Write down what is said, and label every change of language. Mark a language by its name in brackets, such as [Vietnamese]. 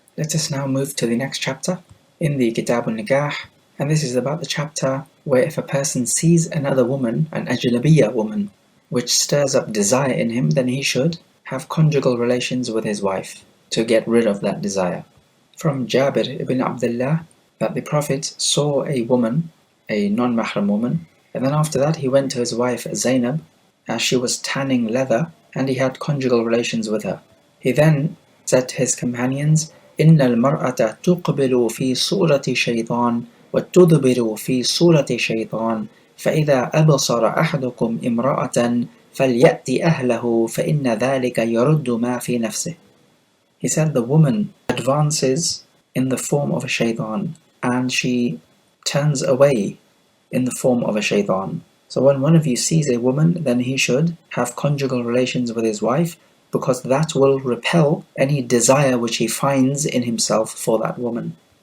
[English] Let us now move to the next chapter in the Kitab al-Nikah, and this is about the chapter where if a person sees another woman, an ajnabiyya woman, which stirs up desire in him, then he should have conjugal relations with his wife to get rid of that desire. From Jabir ibn Abdullah, that the Prophet saw a woman, a non-mahram woman, and then after that he went to his wife Zainab as she was tanning leather, and he had conjugal relations with her. He then said to his companions, [Arabic] إِنَّ الْمَرْأَةَ تُقْبِلُ فِي صُورَةِ شَيْطَانٍ وَتُدْبِرُ فِي صُورَةِ شَيْطَانٍ فَإِذَا أَبْصَرَ أَحَدُكُمْ إِمْرَأَةً فَلْيَأْتِ أَهْلَهُ فَإِنَّ ذَلِكَ يَرُدُّ مَا فِي نَفْسِهِ. [English] He said the woman advances in the form of a shaitan, and she turns away in the form of a shaitan. So when one of you sees a woman, then he should have conjugal relations with his wife, because that will repel any desire which he finds in himself for that woman.